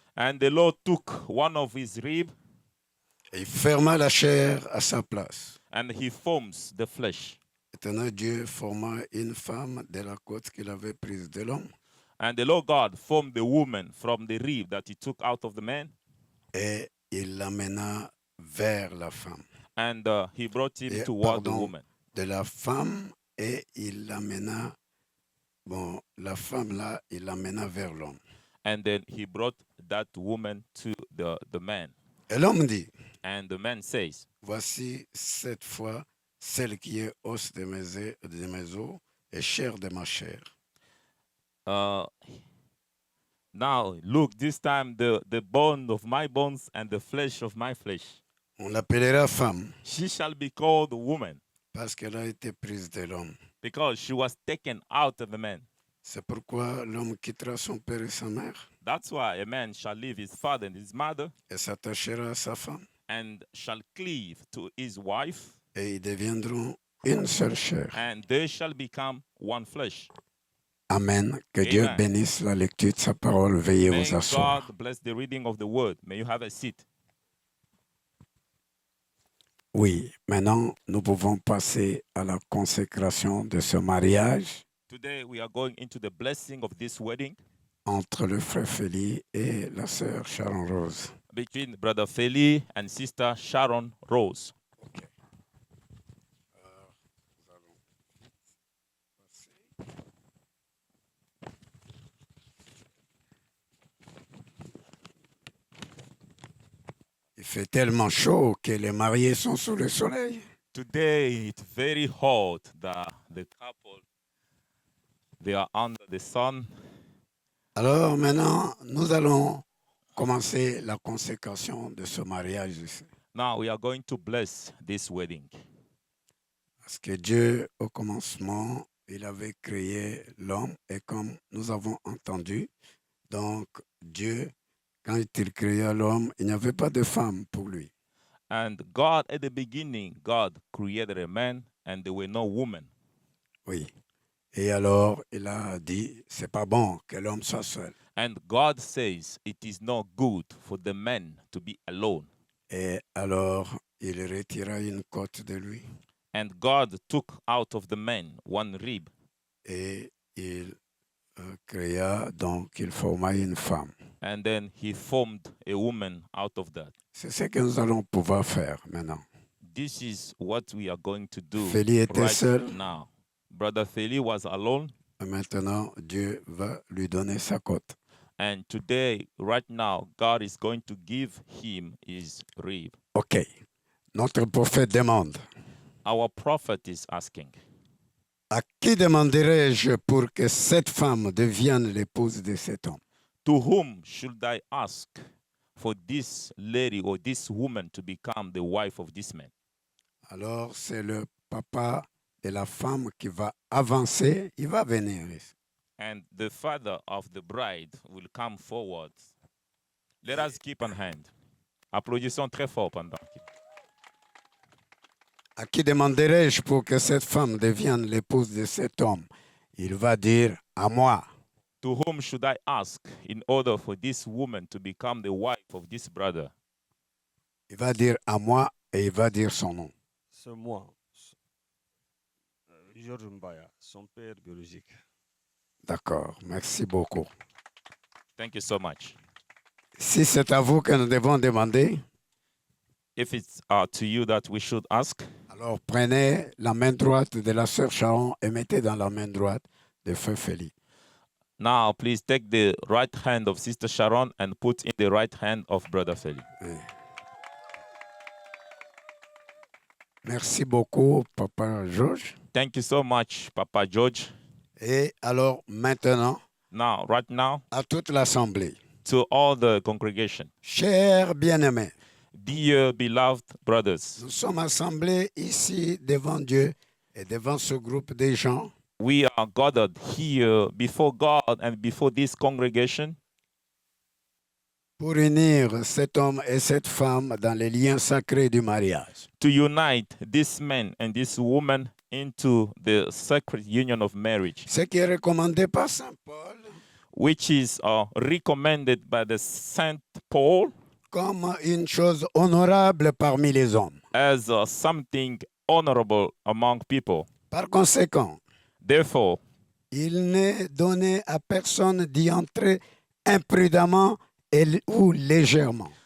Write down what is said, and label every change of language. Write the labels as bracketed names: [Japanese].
[English] and the Lord took one of his rib, [French] et il ferma la chair à sa place. [English] and he forms the flesh. [French] L'Éternel Dieu forma une femme de la côte qu'il avait prise de l'homme, [English] And the Lord God formed the woman from the rib that he took out of the man, [French] et il l'amena vers la femme. [English] and he brought him [French] Et, [English] toward the [French] pardon, [English] woman. [French] de la femme, et il l'amena, la femme là, il l'amena vers l'homme. [English] And then he brought that woman to the man. [French] Et l'homme dit, [English] And the man says, [French] voici cette fois celle qui est os de mes os et chair de ma chair. [English] now look, this time the bone of my bones and the flesh of my flesh. [French] On l'appellera femme [English] She shall be called woman, [French] parce qu'elle a été prise de l'homme. [English] because she was taken out of the man. [French] C'est pourquoi l'homme quittera son père et sa mère [English] That's why a man shall leave his father and his mother, [French] et s'attachera à sa femme, [English] and shall cleave to his wife, [French] et ils deviendront une seule chair. [English] and they shall become one flesh. [French] Amen. Que Dieu [English] Amen. [French] bénisse la lecture de sa parole. Veuillez [English] May [French] vous asseoir. [English] God bless the reading of the word. May you have a seat. [French] Oui, maintenant, nous pouvons passer à la consécration de ce mariage [English] Today we are going into the blessing of this wedding [French] entre le frère Félix et la sœur Sharon Rose. [English] between Brother Feli and Sister Sharon Rose. [French] Il fait tellement chaud que les mariés sont sous le soleil. [English] Today it's very hot. The couple, they are under the sun. [French] Alors maintenant, nous allons commencer la consécration de ce mariage ici. [English] Now we are going to bless this wedding. [French] Parce que Dieu, au commencement, il avait créé l'homme et comme nous avons entendu, donc Dieu, quand il créa l'homme, il n'y avait pas de femme pour lui. [English] And God, at the beginning, God created a man, and there were no women. [French] Oui. Et alors, il a dit, c'est pas bon que l'homme soit seul. [English] And God says it is not good for the man to be alone. [French] Et alors, il retira une côte de lui [English] And God took out of the man one rib, [French] et il créa, donc il forma une femme. [English] and then he formed a woman out of that. [French] C'est ce que nous allons pouvoir faire maintenant. [English] This is what we are going to do [French] Feli était [English] right [French] seul. [English] now. Brother Feli was alone, [French] Et maintenant, Dieu va lui donner sa côte. [English] and today, right now, God is going to give him his rib. OK. [French] Notre prophète demande, [English] Our prophet is asking, [French] à qui demanderai-je pour que cette femme devienne l'épouse de cet homme? [English] to whom should I ask for this lady or this woman to become the wife of this man? [French] Alors, c'est le papa de la femme qui va avancer. Il va venir ici. [English] And the father of the bride will come forward. Let us keep on hand. [French] Applaudissons très fort pendant qu'il... À qui demanderai-je pour que cette femme devienne l'épouse de cet homme? Il va dire, à moi. [English] To whom should I ask in order for this woman to become the wife of this brother? [French] Il va dire à moi et il va dire son nom. C'est moi, Georges Mbaya, son père biologique. D'accord, merci beaucoup. [English] Thank you so much. [French] Si c'est à vous que nous devons demander, [English] If it's to you that we should ask, [French] alors prenez la main droite de la sœur Sharon et mettez dans la main droite de Feu Félix. [English] Now, please take the right hand of Sister Sharon and put in the right hand of Brother Feli. [French] Oui. Merci beaucoup, Papa Georges. [English] Thank you so much, Papa George. [French] Et alors maintenant, [English] Now, right now, [French] à toute l'Assemblée, [English] to all the congregation, [French] chers bien-aimés, [English] dear beloved brothers, [French] nous sommes assemblés ici devant Dieu et devant ce groupe de gens [English] we are gathered here before God and before this congregation [French] pour unir cet homme et cette femme dans les liens sacrés du mariage. [English] to unite this man and this woman into the sacred union of marriage, [French] Ce qui est recommandé par Saint Paul [English] which is recommended by the Saint Paul [French] comme une chose honorable parmi les hommes. [English] as something honorable among people. [French] Par conséquent, [English] Therefore, [French] il n'est donné à personne d'y entrer imprudemment ou légèrement,